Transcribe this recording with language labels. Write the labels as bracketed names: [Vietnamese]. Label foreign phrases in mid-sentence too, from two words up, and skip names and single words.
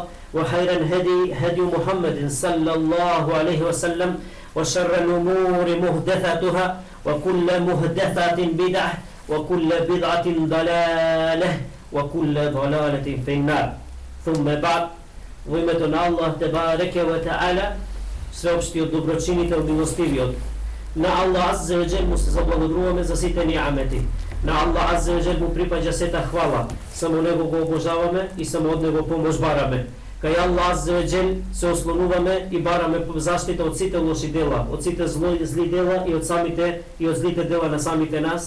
[Arabic] وخير الهدي هدي محمد صلى الله عليه وسلم وشر الأمور محدثاتها وكل محدثة بدعة وكل بدعة ضلالة وكل ضلالة في النار ثم بعد وإمتنا الله تبارك وتعالى [Macedonian] sveopštиот доброчинител милостивиот на Аллах [Arabic] عز وجل [Macedonian] му се заблагодаруваме за сите ниамети. На Аллах [Arabic] عز وجل [Macedonian] му припаѓа сета хвала. Само него го обожаваме и само од него помош бараме. Кај Аллах [Arabic] عز وجل [Macedonian] се ослонуваме и бараме заштита од сите лоши дела, од сите зли дела и од злите дела на самите нас.